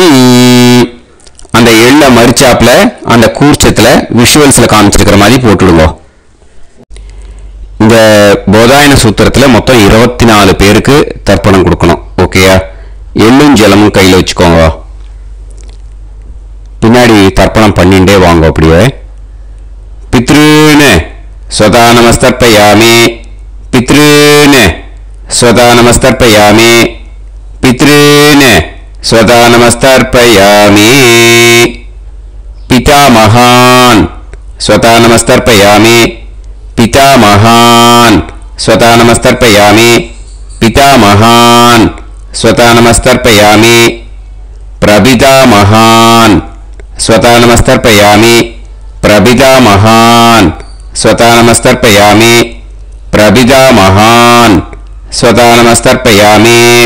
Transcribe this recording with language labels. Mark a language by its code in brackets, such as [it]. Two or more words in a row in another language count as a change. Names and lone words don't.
[ta] அந்த எள்ள மரிச்சாப்புல அந்த கூர்ச்சத்துல விஷுவல்ஸ்ல காமிச்சிருக்கிற மாதிரி போட்டுடுங்க. இந்த போதாயன சூத்திரத்துல மொத்தம் 24 பேருக்கு தர்ப்பணம் கொடுக்கணும். ஓகேயா? எள்ளும் ஜலமும் கையில வச்சுக்கோங்க. பின்னாடி தர்ப்பணம் பண்ணிண்டே வாங்க. [sa] அப்படியே पितॄन् स्वधा नमस्तर्पयामि, पितॄन् स्वधा नमस्तर्पयामि, पितॄन् स्वधा नमस्तर्पयामि, पितामहान् स्वधा नमस्तर्पयामि, पितामहान् स्वधा नमस्तर्पयामि, पितामहान् स्वधा नमस्तर्पयामि, प्रपितामहान् स्वधा नमस्तर्पयामि, प्रपितामहान् स्वधा नमस्तर्पयामि, प्रपितामहान् स्वधा नमस्तर्पयामि,